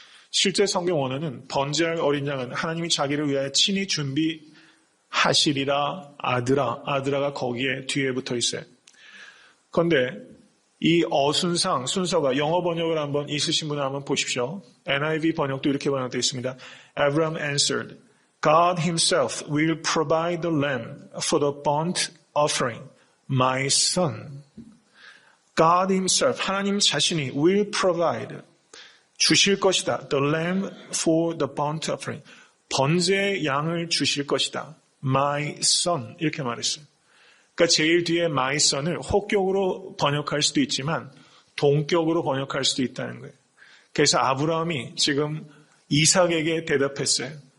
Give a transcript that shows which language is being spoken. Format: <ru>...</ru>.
<ko>실제 성경 원어는 번제할 어린 양은 하나님이 자기를 위하여 친히 준비하시리라 아들아가 거기에 뒤에 붙어 있어요. 그런데 이 순서가 영어 번역을 한번 있으신 분을 한번 보십시오. NIV 번역도 이렇게 번역되어 있습니다.</ko> <en>Abraham answered, God himself will provide the lamb for the burnt offering, my son. God himself,</en> <ko>하나님 자신이</ko> <en>will provide,</en> <ko>주실 것이다.</ko> <en>The lamb for the burnt offering.</en> <ko>번제의 양을 주실 것이다.</ko> <en>My son.</en> <ko>이렇게 말했어요. 그러니까 제일 뒤에 my son을 혹격으로 번역할 수도 있지만 동격으로 번역할 수도 있다는 거예요. 그래서 아브라함이 지금 이삭에게 대답했어요.</ko>